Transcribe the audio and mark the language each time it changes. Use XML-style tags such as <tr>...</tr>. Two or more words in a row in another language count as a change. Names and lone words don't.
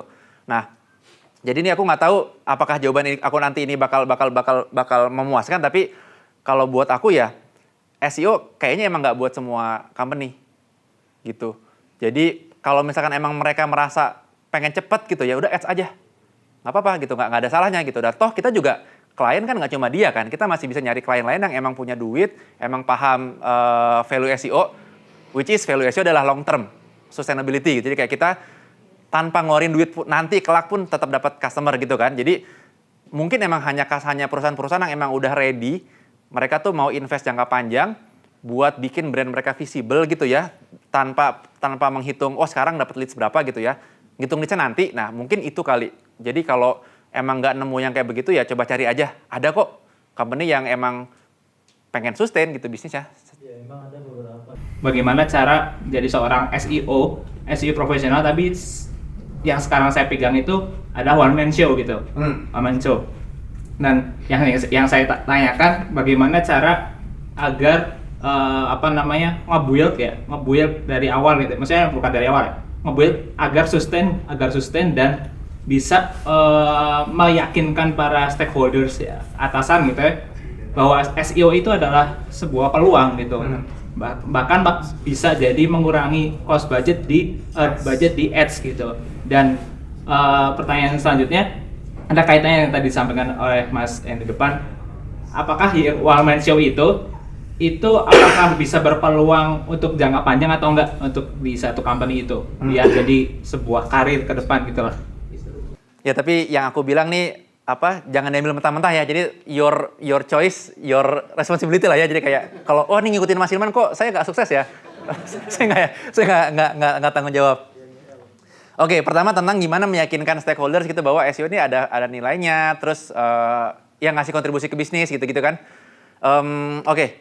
<id>Nah, jadi ini aku nggak tahu apakah jawaban aku nanti ini bakal memuaskan, tapi kalau buat aku ya SEO kayaknya emang nggak buat semua company gitu. Jadi kalau misalkan emang mereka merasa pengen cepet gitu, ya udah Ads aja, nggak apa-apa gitu, nggak ada salahnya gitu. Dan toh kita juga klien kan nggak cuma dia kan, kita masih bisa nyari klien lain yang emang punya duit, emang paham value SEO,</id> <en>which is</en> <id>value SEO adalah</id> <en>long term sustainability</en> <id>gitu. Jadi kayak kita tanpa ngeluarin duit nanti kelak pun tetap dapat customer gitu kan. Jadi mungkin emang hanya perusahaan-perusahaan yang emang udah ready, mereka tuh mau invest jangka panjang buat bikin brand mereka visible gitu ya, tanpa menghitung sekarang dapat leads berapa gitu ya. ngitung leads-nya nanti. Nah, mungkin itu kali. Jadi kalau emang nggak nemu yang kayak begitu ya coba cari aja. Ada kok company yang emang pengen sustain gitu bisnisnya. Ya, emang ada beberapa. Bagaimana cara jadi seorang SEO profesional, tapi yang sekarang saya pegang itu ada</id> <en>one man show</en> <id>gitu.</id> <en>One man show.</en> <id>Dan yang saya tanyakan bagaimana cara agar nge-build dari awal gitu. Maksudnya bukan dari awal ya. Nge-build agar sustain dan bisa meyakinkan para stakeholders ya, atasan gitu ya, bahwa SEO itu adalah sebuah peluang gitu. Bahkan bisa jadi mengurangi</id> <en>cost budget</en> <id>di ads gitu. Dan pertanyaan selanjutnya ada kaitannya yang tadi disampaikan oleh Mas yang di depan. Apakah</id> <en>one man show</en> <id>itu apakah bisa berpeluang untuk jangka panjang atau enggak untuk di satu company itu biar jadi sebuah karir ke depan gitu loh. Ya tapi yang aku bilang nih jangan diambil mentah-mentah ya. Jadi</id> <en>your choice, your responsibility</en> <id>lah ya. Jadi kayak kalau nih ngikutin Mas Hilman kok saya nggak sukses ya. saya nggak tanggung jawab. Oke, pertama tentang gimana meyakinkan stakeholders gitu bahwa SEO ini ada nilainya, terus yang ngasih kontribusi ke bisnis gitu kan. Oke.</id>